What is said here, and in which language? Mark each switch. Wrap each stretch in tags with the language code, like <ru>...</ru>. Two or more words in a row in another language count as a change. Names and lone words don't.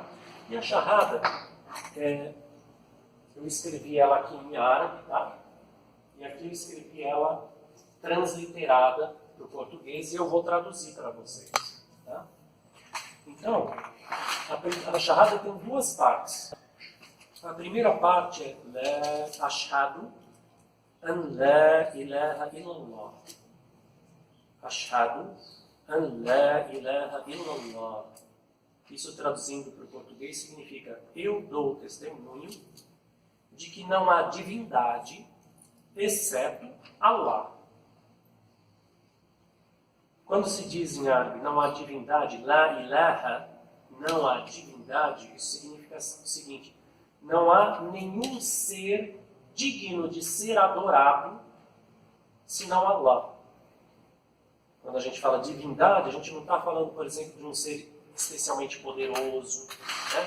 <pt>E a shahada, eu escrevi ela aqui em árabe, tá? E aqui eu escrevi ela transliterada para o português e eu vou traduzir para vocês. Tá? Então, a shahada tem duas partes. A primeira parte é</pt> <ar>لا أشهد أن لا إله إلا الله. أشهد أن لا إله إلا الله.</ar> <pt>Isso traduzindo para o português significa eu dou testemunho de que não há divindade exceto Allah. Quando se diz em árabe não há divindade,</pt> <ar>لا إله,</ar> <pt>não há divindade, isso significa o seguinte: não há nenhum ser digno de ser adorado senão Allah. Quando a gente fala divindade, a gente não está falando, por exemplo, de um ser especialmente poderoso, né?</pt>